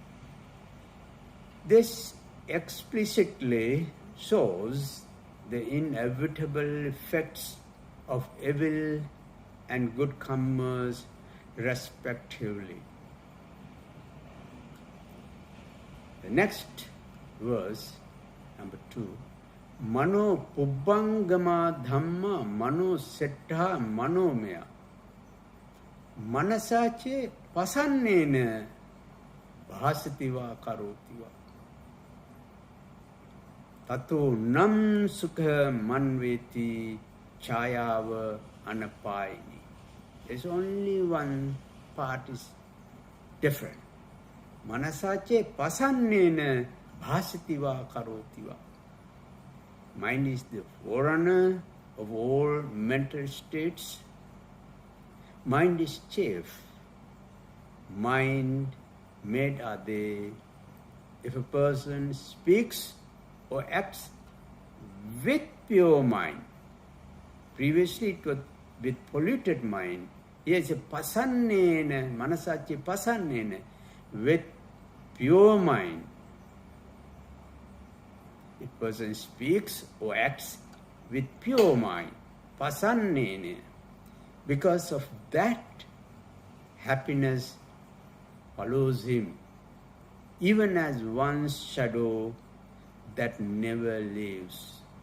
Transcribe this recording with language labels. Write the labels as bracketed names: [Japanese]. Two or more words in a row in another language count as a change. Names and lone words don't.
[English] This explicitly shows the inevitable effects of evil and good karmas respectively. The next verse, number 2. [Pali] Mano pubbangama dhamma mano settha manomaya manasache pasannena bhasativa karotiva tato nam sukha manveti chayava anapayini. [English] There's only one part is different. [Pali] Manasache pasannena bhasativa karotiva. [English] Mind is the forerunner of all mental states. Mind is chief. Mind made are they. If a person speaks or acts with pure mind, previously it was with polluted mind, here is a pasannena, [Pali] manasache pasannena, [English] with pure mind. A person speaks or acts with pure mind, pasannena. Because of that, happiness follows him, even as one's shadow that never leaves.